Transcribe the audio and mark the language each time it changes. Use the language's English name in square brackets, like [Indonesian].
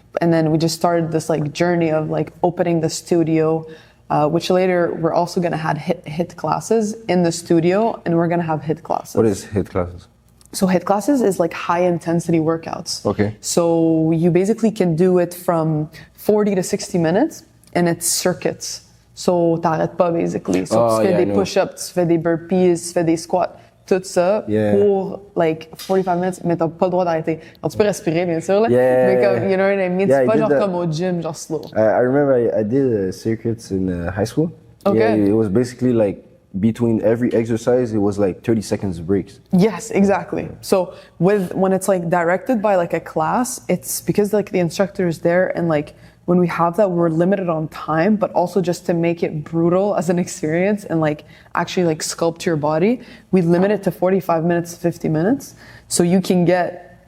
[English] And then we just started this like journey of like opening the studio, which later we're also going to have HIIT classes in the studio, and we're going to have HIIT classes. What is HIIT classes? So HIIT classes is like high intensity workouts. Okay. So you basically can do it from 40 to 60 minutes, and it's circuits. [French] So t'arrêtes pas basically. So tu fais des push-ups, tu fais des burpees, tu fais des squats. Tout ça pour like 45 minutes, mais t'as pas le droit d'arrêter. Alors tu peux respirer bien sûr, là, mais comme, [English] you know what I mean? [French] C'est pas genre comme au gym, genre slow. [English] I remember I did circuits in high school. Okay. Yeah, it was basically like between every exercise, it was like 30 seconds breaks. Yes, exactly. So when it's like directed by like a class, it's because like the instructor is there, and like when we have that, we're limited on time, but also just to make it brutal as an experience and like actually like sculpt your body, we limit it to 45 minutes, 50 minutes. So you can get